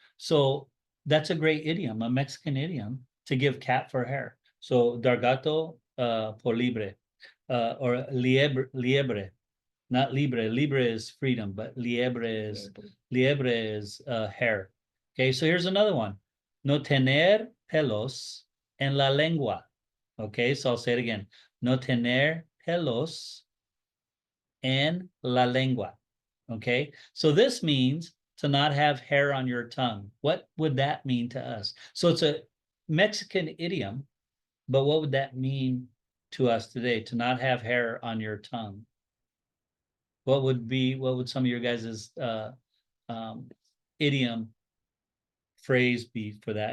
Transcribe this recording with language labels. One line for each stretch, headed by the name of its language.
English: So that's a great idiom, a Mexican idiom to give cat for hair. So
Spanish: dar gato por libre,
English: or liebre, not libre. Libre is freedom, but liebre is hair. Okay, so here's another one.
Spanish: No tener pelos en la lengua.
English: Okay, so I'll say it again.
Spanish: No tener pelos en la lengua.
English: Okay, so this means to not have hair on your tongue. What would that mean to us? So it's a Mexican idiom, but what would that mean to us today? To not have hair on your tongue. What would some of your guys's idiom phrase be for that?